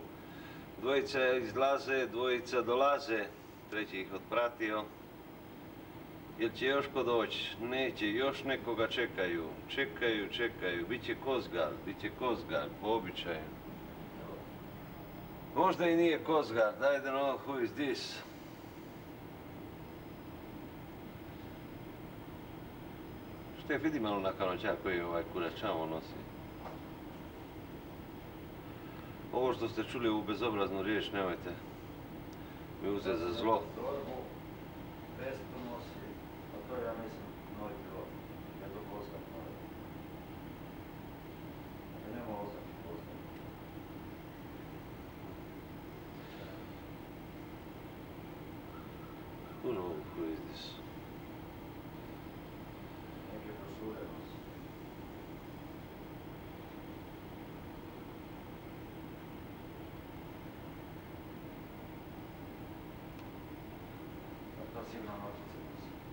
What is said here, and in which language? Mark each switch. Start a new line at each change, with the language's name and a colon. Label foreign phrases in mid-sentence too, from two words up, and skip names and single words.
Croatian: Dvojica izlaze, dvojica dolaze, treći ih otpratio. Jel će još ko doći? Neće, još nekoga čekaju. Čekaju, bit će Kozgard, po običaju. Možda i nije Kozgard,
English: I don't know who is this.
Croatian: Štef, vidi malo na kanoća koji ovaj kuračavo nosi. Ovo što ste čuli u bezobraznu riječ, nemojte mi uzeti za zlo. Torbu, vestu nosi, a to ja mislim novi pilot, ne to Kozgard novi. Dakle, nema oznake Kozgard.
English: Who knows who is this?
Croatian: Neke brošure nosi. To sigurno notice nosi.